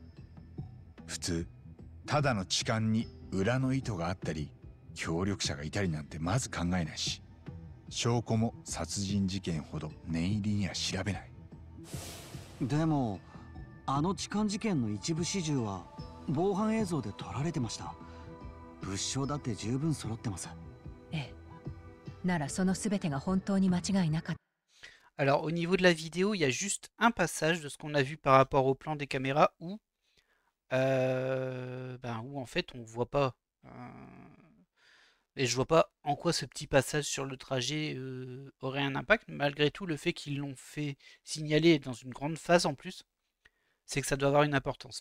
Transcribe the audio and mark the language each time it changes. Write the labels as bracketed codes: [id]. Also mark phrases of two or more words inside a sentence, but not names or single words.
[ja] 普通ただの痴漢に裏の意図があったり協力者がいたりなんてまず考えないし、証拠も殺人事件ほど念入りには調べない。でもあの痴漢事件の一部始終は防犯映像で撮られてました。物証だって十分揃ってます。ええ、ならその全てが本当に間違いなかった。 [fr] Alors, au niveau de la vidéo, il y a juste un passage de ce qu'on a vu par rapport au plan des caméras où, où en fait, on voit pas. Et je vois pas en quoi ce petit passage sur le trajet aurait un impact. Malgré tout, le fait qu'ils l'ont fait signaler dans une grande phase en plus, c'est que ça doit avoir une importance.